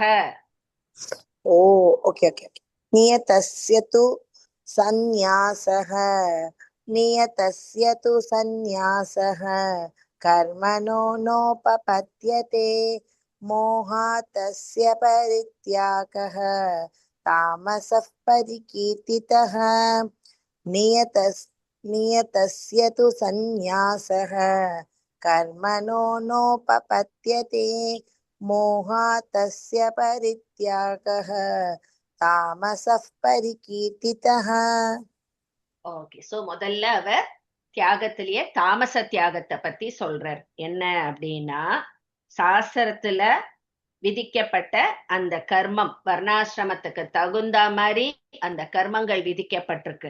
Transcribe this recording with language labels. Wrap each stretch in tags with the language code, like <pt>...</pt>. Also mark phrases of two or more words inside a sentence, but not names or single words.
<sa>ओ</sa> <en>okay okay</en> <sa>नियतस्य तु सन्न्यासः नियतस्य तु सन्न्यासः कर्मणो नोपपद्यते मोहात् तस्य परित्यागः तामसः परिकीर्तितः नियतस्य तु सन्न्यासः कर्मणो नोपपद्यते मोहात् तस्य परित्यागः तामसः परिकीर्तितः.</sa> <ta>ஓகே, சோ முதல்ல அவர் தியாகத்திலேயே தாமச தியாகத்தை பத்தி சொல்றார். என்ன அப்படின்னா, சாஸ்திரத்துல விதிக்கப்பட்ட அந்த கர்மம், வர்ணாசிரமத்துக்கு தகுந்த மாதிரி அந்த கர்மங்கள் விதிக்கப்பட்டிருக்கு.</ta>